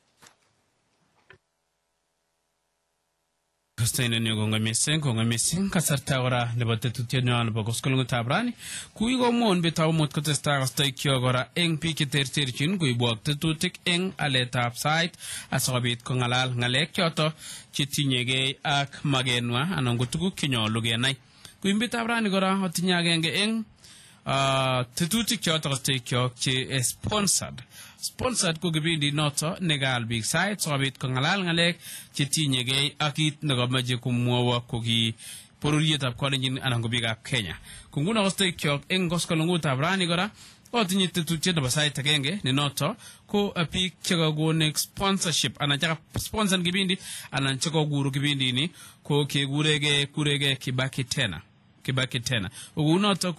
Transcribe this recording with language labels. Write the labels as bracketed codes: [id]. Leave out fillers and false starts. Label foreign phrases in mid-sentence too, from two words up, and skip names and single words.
[kln] Kastayna niyo nga missing kasarta ora lebate tutyenyo nebo koskolungu tabrani kuigo mon bitaw mot kotesta kastay kyogora eng piki terterchin kuibuak tetutik eng aletap site asabit ko ngalal ngalek kyoto chitinyege ak magenwa anan ko tuguk kinyolu genai kuimbi tabrani gora otinya agenge eng tetutik kyoto kastay kyok che sponsored ko gibindi noto negal big site sabit ko ngalal ngalek chitinyege akit nagamaje kumwowa ko gi porurietab Kalenjin anan ko bigap Kenya kunguna kastay kyok eng koskolungu tabrani gora otinye tetutiet nebo site agenge ne noto ko apik chekagone sponsorship anan chaka sponsor gibindi anan chekaguru gibindi ni ko kurege kibaki tena ugunoto